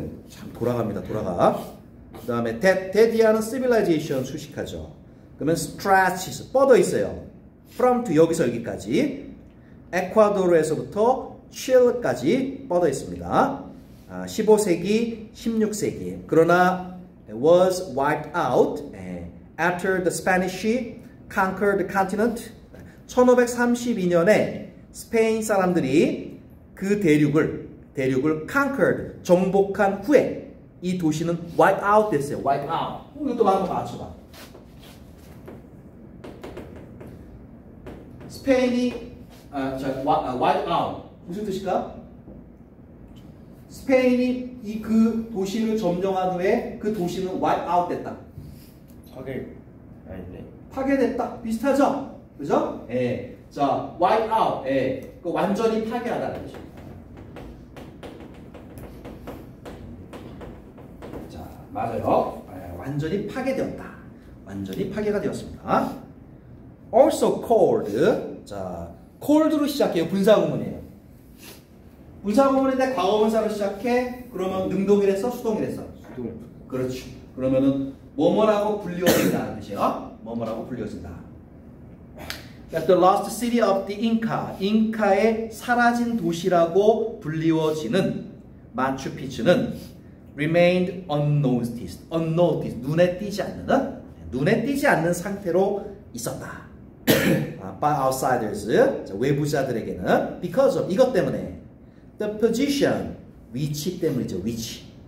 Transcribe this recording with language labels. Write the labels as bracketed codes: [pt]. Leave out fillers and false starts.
[ko] 참 돌아갑니다. 돌아가. 그 다음에 대디아는 civilization 수식하죠. 그러면 stretches 뻗어 있어요. from to 여기서 여기까지. 에콰도르에서부터 칠레까지 뻗어 있습니다. 15세기, 16세기. 그러나 [en] was wiped out after the Spanish conquered the continent. [ko] 1532년에 스페인 사람들이 그 대륙을 conquered, 정복한 후에 이 도시는 wiped out 됐어요. wiped out. 이것도 한번 맞춰봐. 스페인이 wiped out 무슨 뜻일까? 스페인이 그 도시를 점령한 후에 그 도시는 wipe out 됐다. 아닌데. 파괴됐다. 비슷하죠? 그죠? 예. 자, wipe out. 예. 그 완전히 파괴하다는 뜻입니다. 자, 맞아요. 예, 완전히 파괴되었다. 완전히 파괴가 되었습니다. [en] also called. [ko] 자, cold로 시작해요. 분사구문이에요. 분사구문인데 과거분사로 시작해. 그러면 능동이랬어? 수동이랬어? 수동. 그렇죠. 그러면은 뭐뭐라고 불리워진다는 뜻이에요. 뭐뭐라고 불리워진다. [en] The lost city of the Inca. [ko] 잉카의 사라진 도시라고 불리워지는 마추픽추는 remained unnoticed. [en] unnoticed. [ko] 눈에 띄지 않는 상태로 있었다. [en] by outsiders. [ko] 자, 외부자들에게는 [en] because of [ko] 이것 때문에 [en] the position [ko] 위치 때문이죠. 위치.